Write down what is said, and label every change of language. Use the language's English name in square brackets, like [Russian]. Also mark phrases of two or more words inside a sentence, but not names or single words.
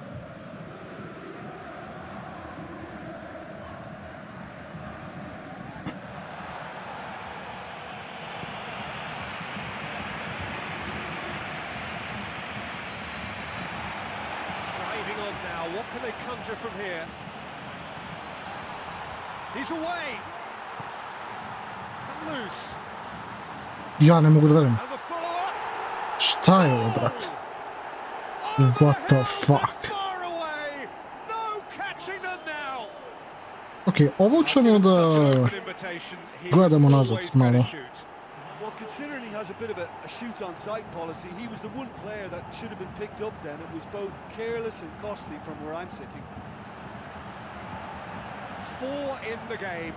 [English] Driving on now, what can they conjure from here? He's away! He's come loose. [Serbian] Ja ne mogu da verujem. [English] And the follow-up! [Serbian] Šta je ovo, brate? [English] What the fuck? Far away! No catching them now! [Serbian] Ok, ovo ćemo da gledamo nazad malo. [English] Well, considering he has a bit of a shoot-on-sight policy, he was the one player that should have been picked up then. It was both careless and costly from where I'm sitting. 4 in the game.